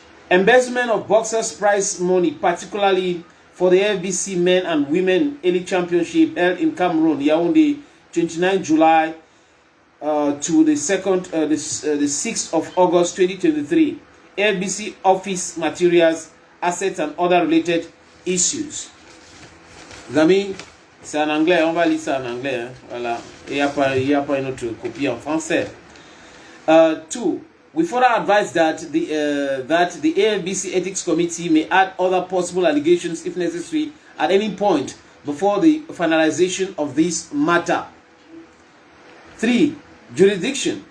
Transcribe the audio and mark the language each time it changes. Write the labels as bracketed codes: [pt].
[en] embezzlement of boxers' prize money, particularly for the AFBC Men and Women Elite Championship held in Cameroon, Yaoundé, 29 July to the 6th of August 2023. AFBC office materials, assets and other related issues. [fr] Les amis, c'est en anglais, on va lire ça en anglais. Hein? Voilà. Il n'y a pas une autre copie en français. [en] 2. We further advise that the AFBC Ethics Committee may add other possible allegations if necessary at any point before the finalization of this matter. 3. Jurisdiction.